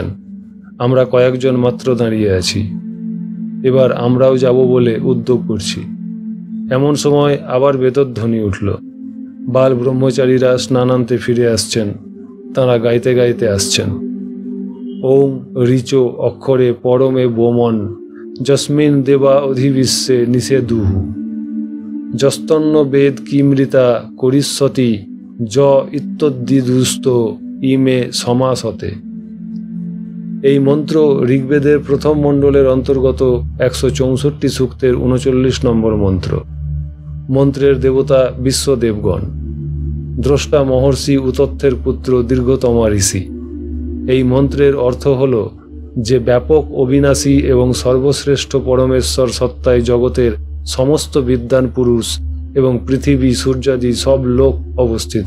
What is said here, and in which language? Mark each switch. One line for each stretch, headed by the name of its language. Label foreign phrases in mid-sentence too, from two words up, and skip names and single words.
Bangla: আমরা কয়েকজন মাত্র দাঁড়িয়ে আছি। এবার আমরাও যাব বলে উদ্যোগ করছি। এমন সময় আবার বেতধ্বনি উঠল। বাল ব্রহ্মচারীরা স্নানান্তে ফিরে আসছেন। তাঁরা গাইতে গাইতে আসছেন,
Sanskrit: ওং ঋচো অক্ষরে পরমে বোমন যস্মিন দেবা অধিবিশ্বে নিষেধুহু যস্তন্ন বেদ কিমৃতা করিষ্যতি য ইত্যদ্দিদুস্ত ইমে সমাসতে।
Bangla: এই মন্ত্র ঋগ্বেদের প্রথম মণ্ডলের অন্তর্গত 164 সূক্তের 39 নম্বর মন্ত্র। মন্ত্রের দেবতা বিশ্বদেবগণ। দ্রষ্টা মহর্ষি উতথ্যের পুত্র দীর্ঘতমা ঋষি। এই মন্ত্রের অর্থ হল যে ব্যাপক অবিনাশী এবং সর্বশ্রেষ্ঠ পরমেশ্বর সত্তায় জগতের সমস্ত বিদ্বান পুরুষ এবং পৃথিবী সূর্যাদি সব লোক অবস্থিত।